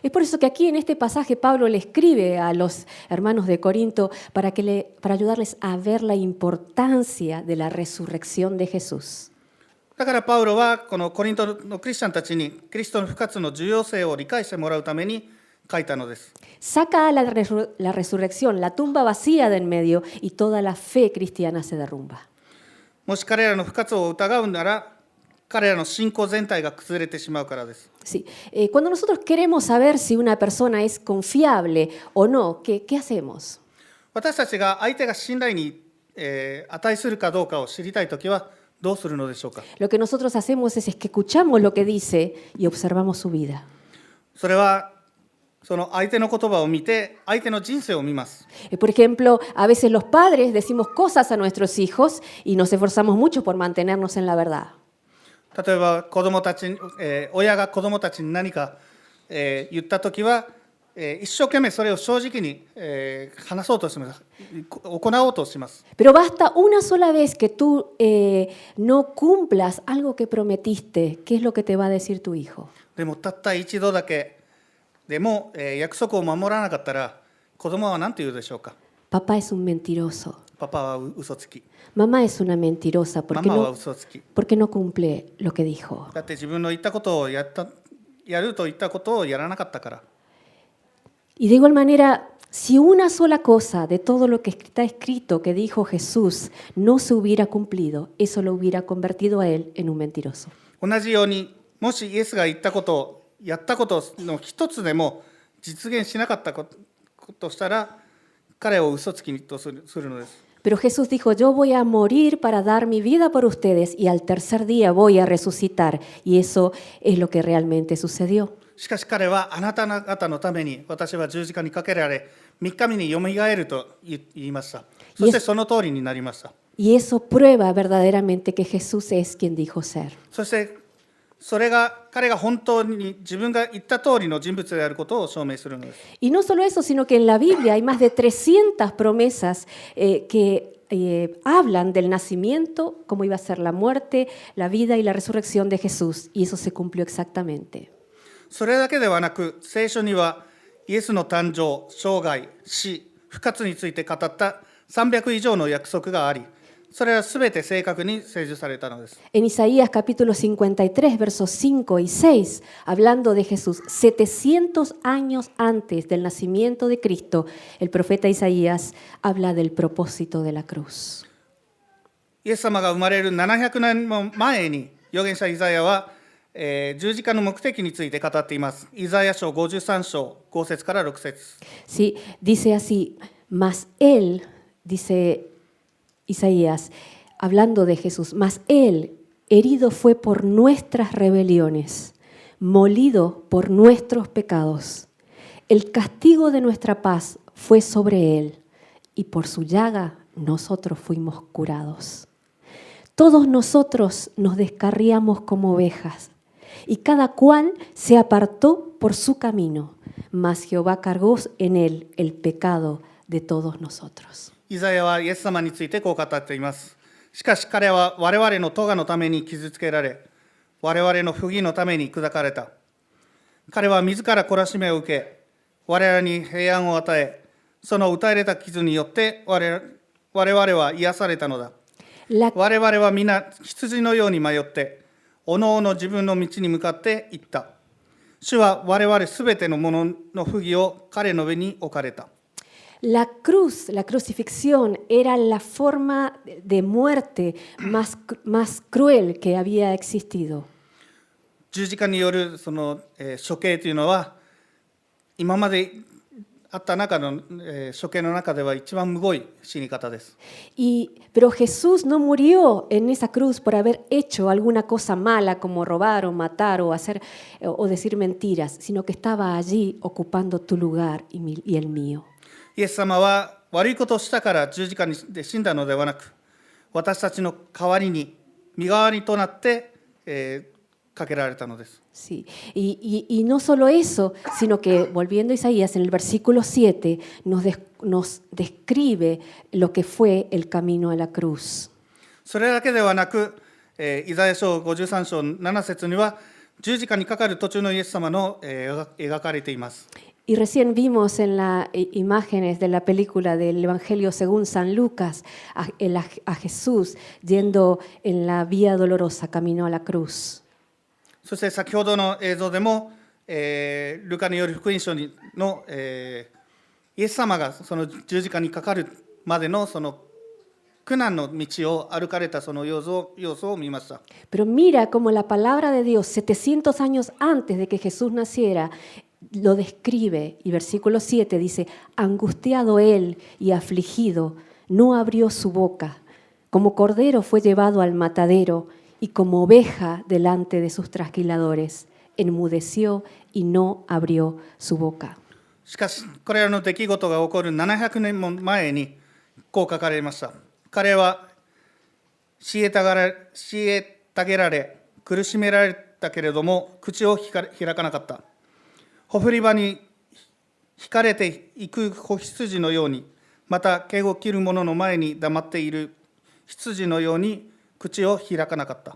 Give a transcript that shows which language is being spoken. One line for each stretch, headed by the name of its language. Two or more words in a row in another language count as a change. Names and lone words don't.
Spanish: Es por eso que aquí en este pasaje Pablo le escribe a los hermanos de Corinto para ayudarles a ver la importancia de la resurrección de Jesús.
Japanese: だからパウロはこのコリントのクリスチャンたちにキリストの復活の重要性を理解してもらうために書いたのです。
Spanish: Saca la resurrección, la tumba vacía de en medio y toda la fe cristiana se derrumba.
Japanese: もし彼らの復活を疑うなら、彼らの信仰全体が崩れてしまうからです。
Spanish: Sí. Cuando nosotros queremos saber si una persona es confiable o no, ¿qué hacemos?
Japanese: 私たちが相手が信頼に値するかどうかを知りたいときはどうするのでしょうか。
Spanish: Lo que nosotros hacemos es que escuchamos lo que dice y observamos su vida.
Japanese: それはその相手の言葉を見て、相手の人生を見ます。
Spanish: Por ejemplo, a veces los padres decimos cosas a nuestros hijos y nos esforzamos mucho por mantenernos en la verdad.
Japanese: 例えば子供たち、親が子供たちに何か、言ったときは、一生懸命それを正直に、話そうとします。行おうとします。
Spanish: Pero basta una sola vez que tú no cumplas algo que prometiste. ¿Qué es lo que te va a decir tu hijo?
Japanese: でもたった一度だけでも、約束を守らなかったら子供は何て言うでしょうか。
Spanish: Papá es un mentiroso.
Japanese: パパは嘘つき。
Spanish: Mamá es una mentirosa
Japanese: ママは
Spanish: porque
Japanese: 嘘つき。
Spanish: no cumple lo que dijo.
Japanese: だって自分の言ったことをやると言ったことをやらなかったから。
Spanish: Y de igual manera, si una sola cosa de todo lo que está escrito que dijo Jesús no se hubiera cumplido, eso lo hubiera convertido a él en un mentiroso.
Japanese: 同じように、もしイエスが言ったことをやったことの一つでも実現しなかったことしたら、彼を嘘つきとするのです。
Spanish: Pero Jesús dijo, yo voy a morir para dar mi vida por ustedes y al tercer día voy a resucitar. Y eso es lo que realmente sucedió.
Japanese: しかし彼はあなた方のために私は十字架にかけられ3日目によみがえると言いました。そしてその通りになりました。
Spanish: Y eso prueba verdaderamente que Jesús es quien dijo ser.
Japanese: そしてそれが彼が本当に自分が言った通りの人物であることを証明するのです。
Spanish: Y no solo eso, sino que en la Biblia hay más de 300 promesas que hablan del nacimiento, cómo iba a ser la muerte, la vida y la resurrección de Jesús. Y eso se cumplió exactamente.
Japanese: それだけではなく、聖書にはイエスの誕生、生涯、死、復活について語った300以上の約束があり、それはすべて正確に成就されたのです。
Spanish: En Isaías capítulo 53, versos 5 y 6, hablando de Jesús, 700 años antes del nacimiento de Cristo, el profeta Isaías habla del propósito de la cruz.
Japanese: イエス様が生まれる700年も前に、預言者イザヤは、十字架の目的について語っています。イザヤ書53章5節から6節。
Spanish: Sí, dice así, mas él, dice Isaías, hablando de Jesús, mas él herido fue por nuestras rebeliones, molido por nuestros pecados. El castigo de nuestra paz fue sobre él, y por su llaga nosotros fuimos curados. Todos nosotros nos descarriamos como ovejas, y cada cual se apartó por su camino, mas Jehová cargó en él el pecado de todos nosotros.
Japanese: イザヤはイエス様についてこう語っています。しかし彼は我々の咎のために傷つけられ、我々の不義のために砕かれた。彼は自ら懲らしめを受け、我々に平安を与え、その打たれた傷によって我々は癒されたのだ。我々は皆羊のように迷って、おのおの自分の道に向かって行った。主は我々すべてのものの不義を彼の上に置かれた。
Spanish: La cruz, la crucifixión, era la forma de muerte más cruel que había existido.
Japanese: 十字架によるその、処刑というのは、今まであった中の、処刑の中では一番むごい死に方です。
Spanish: Pero Jesús no murió en esa cruz por haber hecho alguna cosa mala como robar o matar o hacer o decir mentiras, sino que estaba allí ocupando tu lugar y el mío.
Japanese: イエス様は悪いことをしたから十字架で死んだのではなく、私たちの代わりに身代わりとなって、かけられたのです。
Spanish: Sí, y no solo eso, sino que volviendo a Isaías en el versículo 7 nos describe lo que fue el camino a la cruz.
Japanese: それだけではなく、イザヤ書53章7節には十字架にかかる途中のイエス様の、描かれています。
Spanish: Y recién vimos en las imágenes de la película del Evangelio según San Lucas a Jesús yendo en la vía dolorosa camino a la cruz.
Japanese: そして先ほどの映像でも、ルカによる福音書の、イエス様がその十字架にかかるまでのその苦難の道を歩かれたその様子を見ました。
Spanish: Pero mira como la palabra de Dios 700 años antes de que Jesús naciera lo describe, y versículo 7 dice, angustiado él y afligido, no abrió su boca, como cordero fue llevado al matadero, y como oveja delante de sus trasquiladores, enmudeció y no abrió su boca.
Japanese: しかし、これらの出来事が起こる700年も前にこう書かれました。彼は虐げられ、苦しめられたけれども、口を開かなかった。ほふり場に引かれていく子羊のように、また毛を切る者の前に黙っている羊のように口を開かなかった。